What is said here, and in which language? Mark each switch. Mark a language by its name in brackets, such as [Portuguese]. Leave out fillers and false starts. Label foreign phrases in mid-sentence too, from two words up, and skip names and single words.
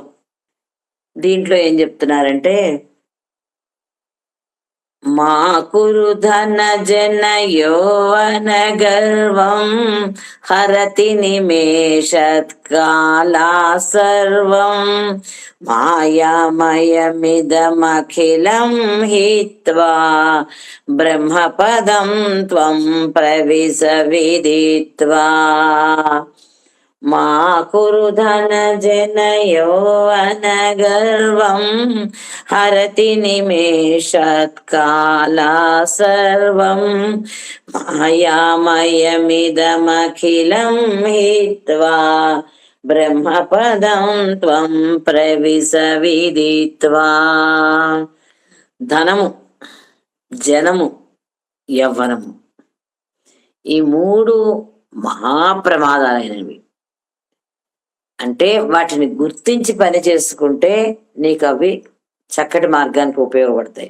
[Telugu] దీంట్లో ఏం చెప్తున్నారంటే, [Sanskrit] మా కురు ధన జన యౌవన గర్వం హరతి నిమేషత్కాలా సర్వం మాయామయమిదమఖిలం హిత్వా బ్రహ్మపదం త్వం ప్రవిశ విదిత్వా. మా కురు ధన జన యౌవన గర్వం హరతి నిమేషత్కాలా సర్వం మాయామయమిదమఖిలం హిత్వా బ్రహ్మపదం త్వం ప్రవిశ విదిత్వా. [Telugu] ధనము, జనము, యవ్వనము, ఈ మూడు మహాప్రమాదాలైనవి. అంటే వాటిని గుర్తించి పని చేసుకుంటే నీకు అవి చక్కటి మార్గానికి ఉపయోగపడతాయి.